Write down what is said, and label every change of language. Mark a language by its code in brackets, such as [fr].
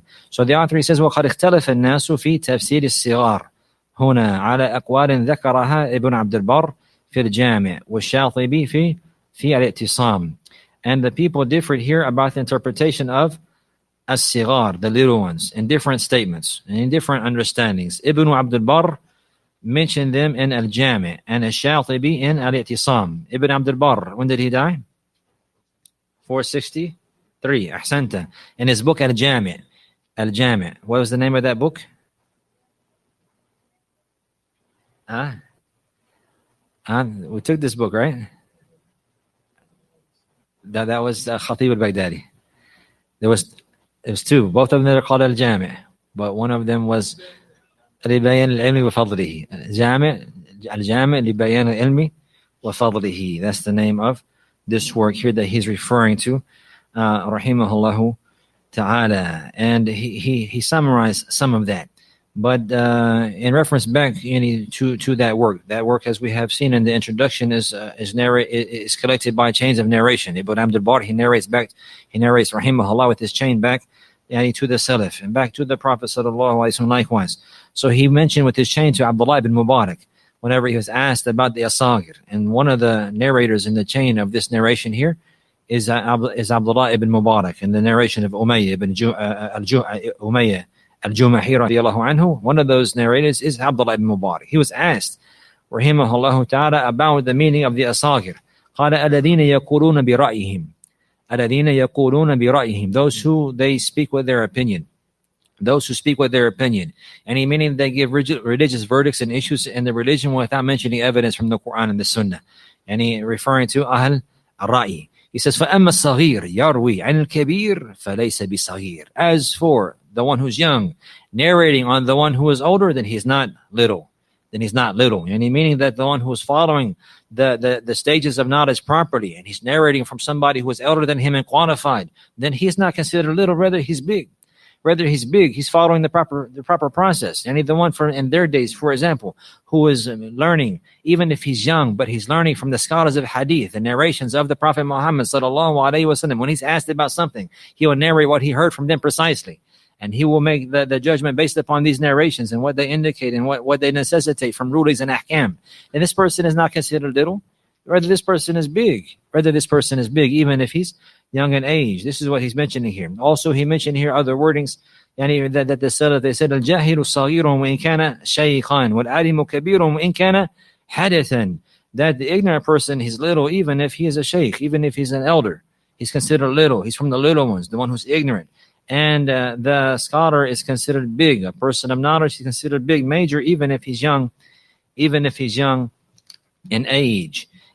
[en] So the author, he says, [ar] وَقَدْ اخْتَلَفَ النَّاسُ فِي تَفْسِيرِ الصِّغَارِ هنا على أقوال ذكرها ابن عبد البر في الجامع والشاطبي في الاعتصام. [en] And the people differed here about the interpretation of as-sighar, the little ones, in different statements and in different understandings. Ibn Abd al-Barr mentioned them in al-Jami' and al-Shatibi in al-I'tisam. Ibn Abd al-Barr, when did he die? 463. Ahsanta. In his book al-Jami'. What was the name of that book? We took this book, right? That was Khatib al-Baghdadi. It was two. Both of them are called al-Jami', but one of them was [ar] لبيان العلم وفضله. الجامع لبيان العلم وفضله. [en] That's the name of this work here that he's referring to, rahimahullahu ta'ala. And he summarized some of that. But in reference back to that work, as we have seen in the introduction, is collected by chains of narration. Ibn Abd al-Barr, he narrates rahimahullah with his chain back to the Salaf and back to the Prophet sallallahu alaihi wasallam likewise. So he mentioned with his chain to Abdullah ibn Mubarak whenever he was asked about the asagir. And one of the narrators in the chain of this narration here is Abdullah ibn Mubarak, in the narration of Umayyah ibn Umayyah Al-Jumahi radiyallahu anhu. One of those narrators is Abdullah ibn Mubarak. He was asked, rahimahullah ta'ala, about the meaning of the asagir. [ar] قال الذين يقولون برأيهم. الذين يقولون برأيهم. [en] Those who they speak with their opinion. And meaning they give religious verdicts and issues in the religion without mentioning evidence from the Quran and the Sunnah. And he referring to Ahl al-Ra'i. He says, [ar] فَأَمَّا الصَّغِيرُ يَرْوِي عَنِ الْكَبِيرِ فَلَيْسَ بِصَغِيرِ. [en] As for the one who's young, narrating on the one who is older, then he's not little. And he meaning that the one who is following the stages of knowledge properly, and he's narrating from somebody who is elder than him and qualified, then he's not considered little, rather he's big. Whether he's big, he's following the proper process. And the one in their days, for example, who is learning, even if he's young, but he's learning from the scholars of hadith, the narrations of the Prophet Muhammad sallallahu alaihi wasallam. When he's asked about something, he will narrate what he heard from them precisely. And he will make the judgment based upon these narrations and what they indicate and what they necessitate from rulings and ahkam. And this person is not considered little. Rather, this person is big. Even if he's young in age. This is what he's mentioning here. Also, he mentioned here other wordings. That the Salaf, they said, [ar] الجاهل صغير وإن كان شيخا والعالم كبير وإن كان حدثا. [en] That the ignorant person, he's little, even if he is a sheikh, even if he's an elder. He's considered little. He's from the little ones, the one who's ignorant. And the scholar is considered big. A person of knowledge is considered big, major, even if he's young in age.